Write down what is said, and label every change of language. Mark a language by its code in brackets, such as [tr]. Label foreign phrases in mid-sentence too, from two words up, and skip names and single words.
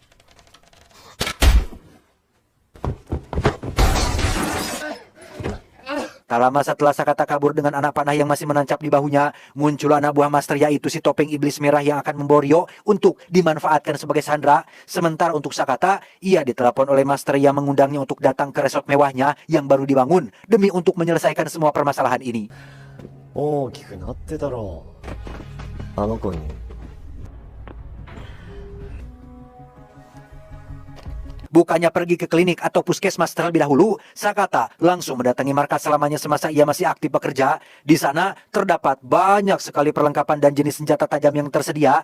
[id] tak lama setelah Sakata kabur dengan anak panah yang masih menancap di bahunya, muncul anak buah master yaitu si topeng iblis merah yang akan membawa Ryo untuk dimanfaatkan sebagai sandera. Sementara untuk Sakata, ia ditelepon oleh master yang mengundangnya untuk datang ke resort mewahnya yang baru dibangun demi untuk menyelesaikan semua permasalahan ini. [ja] 大きくなってたろあの子に [id] Bukannya pergi ke klinik atau puskesmas terlebih dahulu, Sakata langsung mendatangi markas selamanya semasa ia masih aktif bekerja. Di sana terdapat banyak sekali perlengkapan dan jenis senjata tajam yang tersedia.